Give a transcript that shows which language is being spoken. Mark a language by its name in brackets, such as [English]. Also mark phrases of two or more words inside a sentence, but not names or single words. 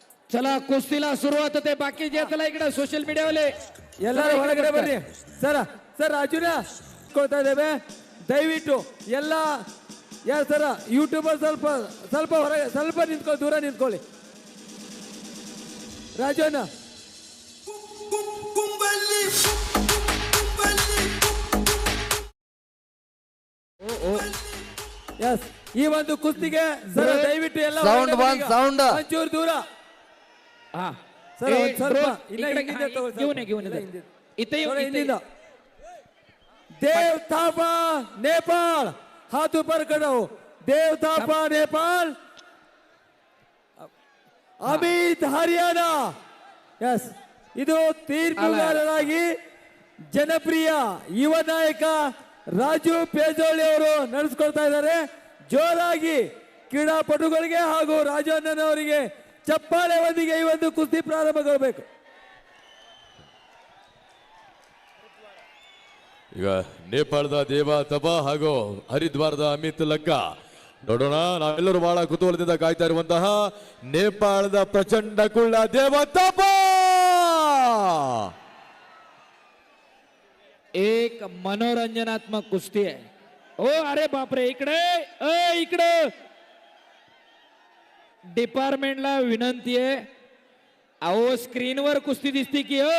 [Marathi] चला कुस्तीला सुरुवात होते. बाकी जे चला इकडे सोशल मीडियावाले [Kannada] ಎಲ್ಲರೂ ಒಳಗಡೆ ಬರ್ರಿ. ಸರ್ ಸರ್ ರಾಜುನ ಕೊಡ್ತಾ ಇದ್ದೇವೆ. ದಯವಿಟ್ಟು ಎಲ್ಲ ಯಾರು ಸರ್ ಯೂಟ್ಯೂಬರ್ ಸ್ವಲ್ಪ ಸ್ವಲ್ಪ ಹೊರಗೆ ಸ್ವಲ್ಪ ನಿಂತ್ಕೊಳ್ಳಿ, ದೂರ ನಿಂತ್ಕೊಳ್ಳಿ. ರಾಜಣ್ಣ ಎಸ್ ಈ ಒಂದು ಕುಸ್ತಿಗೆ ಸರ್ ದಯವಿಟ್ಟು ಎಲ್ಲ ಒಂಚೂರು ದೂರ. ಹಾ ಸರ್ ಒಂದ್ ಸ್ವಲ್ಪ ಇಲ್ಲ ಹಿಂದೆ ತಗೊಳ್ಳಿ ಸರ್. ಹಿಂದಿಂದ [Hindi] देव थापा नेपाल हाथ ऊपर करो. [Kannada] देव थापा नेपाल. ಅಮಿತ್ ಹರಿಯಾಣ. ಎಸ್ ಇದು ತೀರ್ಪುಗಾರರಾಗಿ ಜನಪ್ರಿಯ ಯುವ ನಾಯಕ ರಾಜು ಪೇಜೋಳಿ ಅವರು ನಡೆಸ್ಕೊಳ್ತಾ ಇದ್ದಾರೆ. ಜೋರಾಗಿ ಕ್ರೀಡಾಪಟುಗಳಿಗೆ ಹಾಗೂ ರಾಜು ಅಣ್ಣನವರಿಗೆ ಚಪ್ಪಾಳೆ ಒಂದಿಗೆ ಈ ಒಂದು ಕುಸ್ತಿ ಪ್ರಾರಂಭಗೊಳ್ಳಬೇಕು. ಈಗ ನೇಪಾಳದ ದೇವ ತಬಾ ಹಾಗೂ ಹರಿದ್ವಾರದ ಅಮಿತ್ ಲಕ್ಕ ನೋಡೋಣ. ನಾವೆಲ್ಲರೂ ಬಹಳ ಕುತೂಹಲದಿಂದ ಕಾಯ್ತಾ ಇರುವಂತಹ ನೇಪಾಳದ ಪ್ರಚಂಡ ಕುಳ್ಳ ದೇವ ತಬಾ. [Marathi] एक मनोरंजनात्मक कुस्ती आहे. ओ अरे बापरे, इकडे इकडे डिपार्टमेंटला विनंती आहे. अहो स्क्रीनवर कुस्ती दिसती की हो.